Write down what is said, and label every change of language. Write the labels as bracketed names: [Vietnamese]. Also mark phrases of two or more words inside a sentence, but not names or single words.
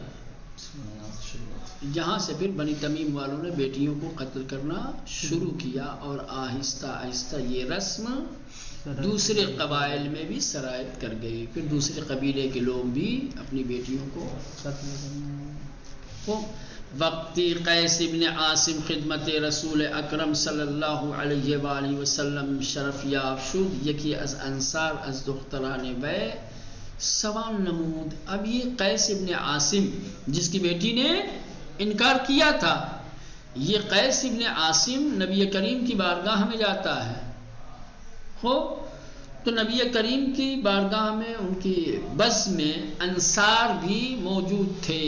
[Urdu] یہاں سے پھر بنی تمیم والوں نے بیٹیوں کو قتل کرنا شروع کیا اور آہستہ آہستہ یہ رسم دوسرے قبائل میں بھی سرایت کر گئی. پھر دوسرے قبیلے کے لوگ بھی اپنی بیٹیوں کو قتل کرنا. [Persian] وقتی قیس ابن عاصم خدمت رسول اکرم [Arabic] صلی اللہ علیہ وآلہ وسلم [Persian] شرف یاب شد، یکی از انصار از دختران وی سوال نمود. [Urdu] اب یہ قیس ابن عاصم جس کی بیٹی نے انکار کیا تھا، یہ قیس ابن عاصم نبی کریم کی بارگاہ میں جاتا ہے. تو نبی کریم کی بارگاہ میں ان کی بس میں انصار بھی موجود تھے.